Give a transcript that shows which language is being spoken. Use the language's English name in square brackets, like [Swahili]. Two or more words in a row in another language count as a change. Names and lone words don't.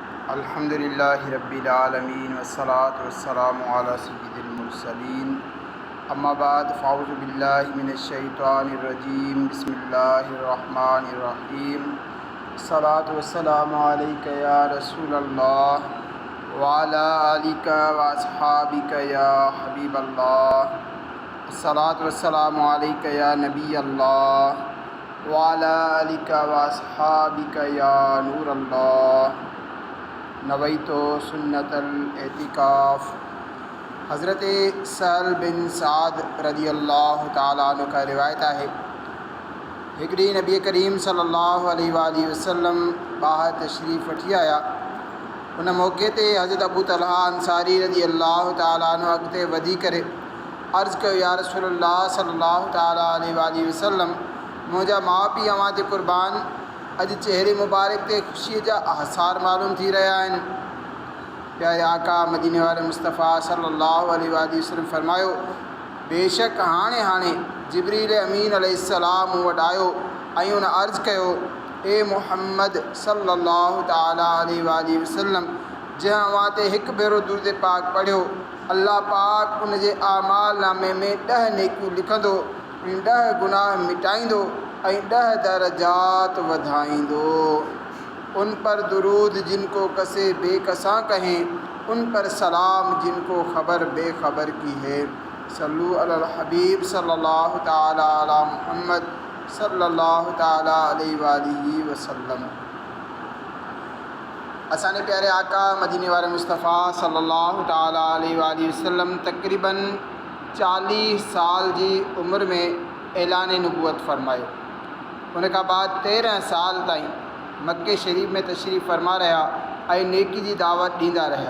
[Arabic] الحمد لله رب العالمين والصلاة والسلام على سيد المرسلين أما بعد فأعوذ بالله من الشيطان الرجيم بسم الله الرحمن الرحيم الصلاة والسلام عليك يا رسول الله وعلى آلك وأصحابك يا حبيب الله الصلاة والسلام عليك يا نبي الله وعلى آلك وأصحابك يا نور الله نويت سنة الاعتكاف. [Urdu] हज़रत सहल बिन साद [Arabic] رضي الله تعالى عنه [Urdu] کا روایت ہے, [Sindhi] हिकड़ी नबी करीम [Arabic] صلى الله عليه وسلم [Sindhi] बाहर तशरीफ़ वठी आया। उन मौके ते हज़रत अबू तलहा अंसारी [Arabic] رضي الله تعالى عنه [Sindhi] अॻिते वधी करे अर्ज़ु कयो, [Arabic] يا رسول الله صلى الله تعالى عليه وسلم, [Sindhi] मुंहिंजा माउ पीउ अव्हां ते क़ुर्बान, अॼु चेहरे मुबारक ते ख़ुशीअ जा आसार मालूम थी रहिया आहिनि। प्यारे आका मदीने वारे मुस्तफ़ा [Arabic] صلى الله عليه وسلم [Sindhi] फरमायो, बेशक हाणे जिब्रील अमीन अलैहिस्सलाम मूं वटि आयो ऐं उन अर्ज़ु कयो, ए मुहम्मद [Arabic] صلى الله تعالى عليه وسلم, [Sindhi] जंहिं अव्हां ते हिकु भेरो दुरूद पाक पढ़ियो, अल्लाह पाक उन जे आमाल नामे में 10 नेकियूं लिखंदो, 10 गुनाह मिटाईंदो ऐं 10 दरजात वधाईंदो। [Urdu] ان پر درود جن کو کسے بیکساں کہیں، ان پر سلام جن کو خبر بے خبر کی ہے. [Arabic] صلوا على الحبيب صلى الله تعالى على محمد صلى الله تعالى عليه وسلم. [Sindhi] असांजे प्यारे आका मदीने वारे मुस्तफ़ा [Arabic] صلى الله تعالى عليه وسلم [Sindhi] तक़रीबन 40 साल जी उम्र में ऐलान नबूवत फरमायो। उन खां बाद 13 साल ताईं मक्के शरीफ़ में तशरीफ़ फरमा रहा ऐं नेकी जी दावत ॾींदा रहिया।